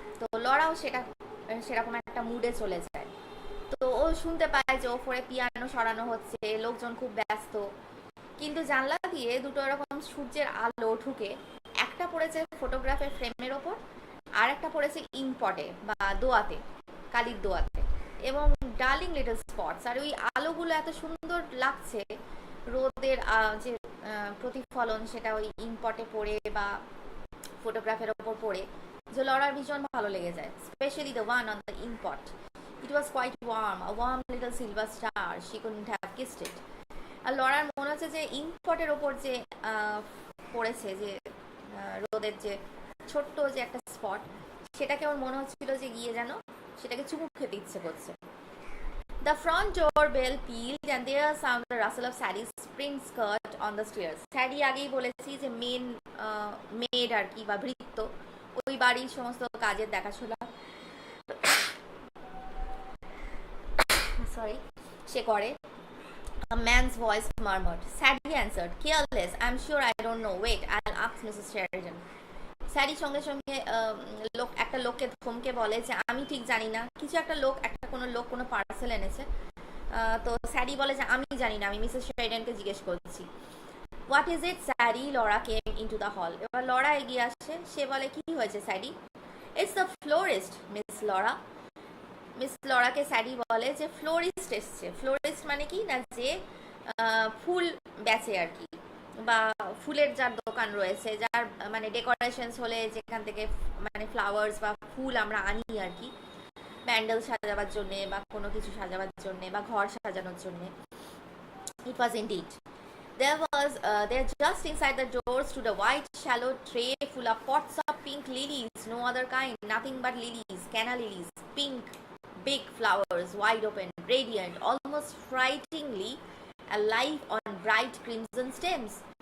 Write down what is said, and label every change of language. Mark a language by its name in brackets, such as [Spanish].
[Bangla] তো লড়াও সেরকম একটা মুডে চলে যায়। তো ও শুনতে পায় যে ওপরে পিয়ানো সরানো হচ্ছে, লোকজন খুব ব্যস্ত, কিন্তু জানলা দিয়ে দুটো এরকম সূর্যের আলো ঢুকে, একটা পড়েছে ফটোগ্রাফের ফ্রেমের ওপর, আর একটা পড়েছে ইনপটে বা দোয়াতে, কালির দোয়াতে, এবং ডার্লিং লিটল স্পটস। আর ওই আলোগুলো এত সুন্দর লাগছে, রোদের যে প্রতিফলন সেটা ওই ইনপটে পড়ে বা ফটোগ্রাফের ওপর পড়ে, যে লড়ার ভীষণ ভালো লেগে যায়, [English] Specially the one on the input. It was quite warm, a warm little silver star. She couldn't have kissed it. [Bangla] আর লড়ার মনে হচ্ছে যে ইনপটের ওপর যে পড়েছে, যে রোদের যে ছোট্ট যে একটা স্পট, সেটাকে ওর মনে হচ্ছিল যে গিয়ে যেন সেটাকে চুমু খেতে ইচ্ছে করছে। [English] The front door bell pealed and there sounded the rustle of Sadie's spring skirt on the stairs. [Bangla] Sadie আগেই বলেছি যে মেন মেড আর কি, বা ভৃত্য, ওই বাড়ির সমস্ত কাজের দেখাশোনা সরি সে করে। [English] A man's voice murmured. Sadie answered, careless, I'm sure I don't know. Wait, I'll ask Mrs. Sheridan. [Bangla] স্যারি সঙ্গে সঙ্গে একটা লোককে ধমকে বলে যে আমি ঠিক জানি না, কিছু একটা লোক, কোনো লোক কোনো পার্সেল এনেছে। তো স্যারি বলে যে আমি জানি না, আমি মিসেস শেরিডানকে জিজ্ঞেস করছি। [English] What is it Sadie? [Bangla] Laura [English] Came into the হল। [Bangla] এবার লরা এগিয়ে আসছে, সে বলে কি হয়েছে স্যারি? [English] It's the florist Miss Laura. [Bangla] Miss লরাকে স্যারি বলে যে ফ্লোরিস্ট এসছে। ফ্লোরিস্ট মানে কি না, যে ফুল বেচে আর কি, বা ফুলের যার দোকান রয়েছে, যার মানে ডেকোরেশনস হলে যেখান থেকে মানে ফ্লাওয়ার্স বা ফুল আমরা আনি আর কি, প্যান্ডেল সাজাবার জন্যে বা কোনো কিছু সাজাবার জন্যে বা ঘর সাজানোর জন্যে। [English] It was indeed. There just inside the door stood a white shallow tray full of pots of pink lilies, no other kind, nothing but lilies, canna lilies, pink, big flowers, wide open, radiant, almost frighteningly alive on bright crimson stems.